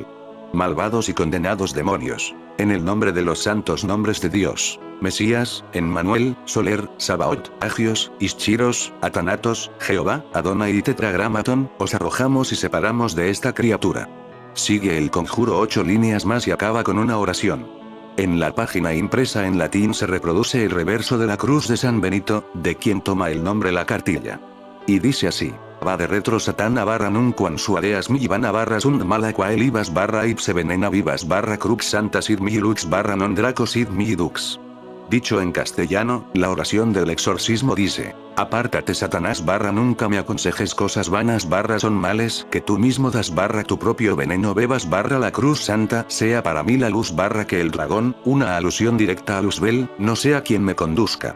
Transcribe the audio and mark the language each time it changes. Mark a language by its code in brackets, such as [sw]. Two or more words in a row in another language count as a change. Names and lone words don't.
[es] Malvados y condenados demonios. En el nombre de los santos nombres de Dios, Mesías, Emmanuel, Soler, [el] Sabaoth, Άγιος, Ισχυρός, Αθάνατος, [es] Jehová, Adonai y Tetragramatón, os arrojamos y separamos de esta criatura. Sigue el conjuro 8 líneas más y acaba con una oración. En la página impresa en latín se reproduce el reverso de la cruz de San Benito, de quien toma el nombre la cartilla. Y dice así: [la] va de retro satana barra nunquam suadeas mi vana barra sunt mala quae libas barra ipse venena vivas barra crux santa sid mihi lux barra non draco sid mihi dux. [es] Dicho en castellano, la oración del exorcismo dice: apártate Satanás barra nunca me aconsejes cosas vanas barra son males que tú mismo das barra tu propio veneno bebas barra la cruz santa sea para mí la luz barra que el dragón, una alusión directa a Luzbel, no sea quien me conduzca.